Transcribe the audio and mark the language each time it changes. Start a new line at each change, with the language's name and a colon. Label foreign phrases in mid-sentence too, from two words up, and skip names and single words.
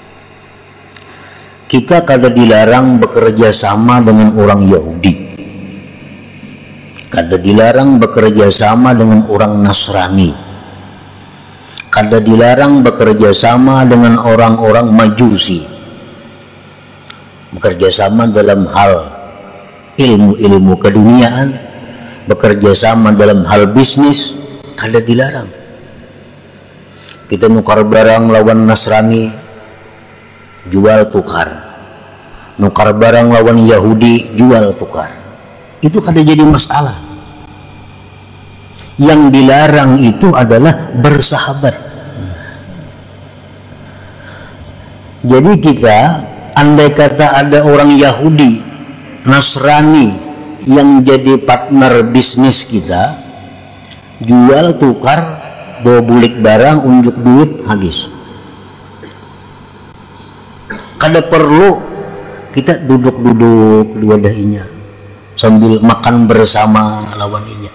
Banjar: Kita kada dilarang bekerja sama dengan orang Yahudi, kada dilarang bekerja sama dengan orang Nasrani, kada dilarang bekerja sama dengan orang-orang Majusi, bekerja sama dalam hal ilmu-ilmu keduniaan, bekerja sama dalam hal bisnis, kada dilarang. Kita nukar barang lawan Nasrani, jual tukar. Nukar barang lawan Yahudi, jual tukar. Itu kada jadi masalah.
Indonesian: Yang dilarang itu adalah bersahabat.
Banjar: Jadi kita, andai kata ada orang Yahudi, Nasrani yang jadi partner bisnis kita, jual tukar, bawa bulik barang, unjuk duit, habis. Kada perlu kita duduk-duduk di wadahnya sambil makan bersama lawan inya.